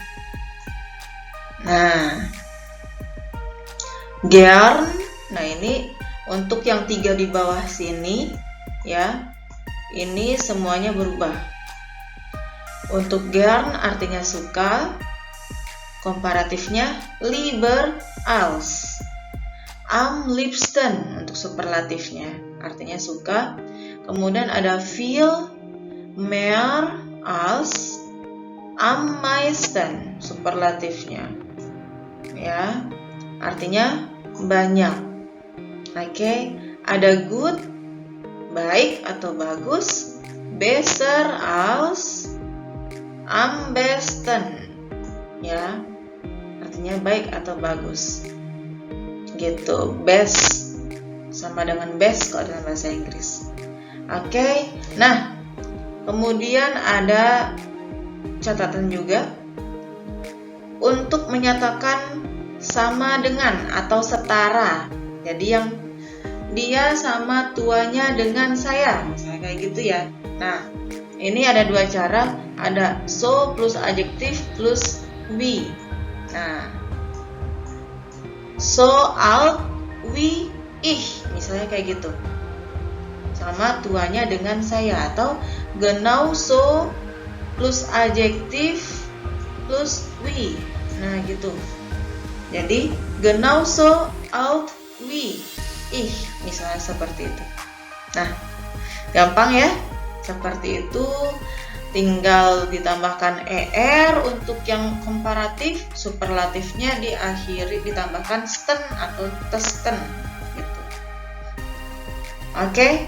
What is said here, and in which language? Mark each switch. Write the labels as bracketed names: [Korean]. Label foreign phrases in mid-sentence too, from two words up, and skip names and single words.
[Indonesian] Nah gern. Nah ini untuk yang 3 di bawah sini ya, ini semuanya berubah. Untuk gern artinya suka, komparatifnya [German] lieber als. Am liebsten [Indonesian] untuk superlatifnya artinya suka. Kemudian ada viel, [German] mehr als, am meisten [Indonesian] superlatifnya ya, artinya banyak. Oke. Ada good, baik atau bagus, [German] besser als, am besten [Indonesian] ya, artinya baik atau bagus gitu. Best sama dengan best kalau dalam bahasa Inggris. Oke. Nah kemudian ada catatan juga untuk menyatakan sama dengan atau setara. Jadi yang dia sama tuanya dengan saya, misalnya kayak gitu ya. Nah ini ada 2 cara, ada so plus adjektif plus wie. [German] Nah, so alt wie ich, [Indonesian] misalnya kayak gitu. Sama tuanya dengan saya, atau [German] genau so [Indonesian] plus adjektif plus wie. Nah, gitu. Jadi [German] genau so alt wie ich, [Indonesian] misalnya seperti itu. Nah, gampang ya. Seperti itu, tinggal ditambahkan er untuk yang komparatif, superlatifnya diakhiri ditambahkan sten atau testen gitu. Oke.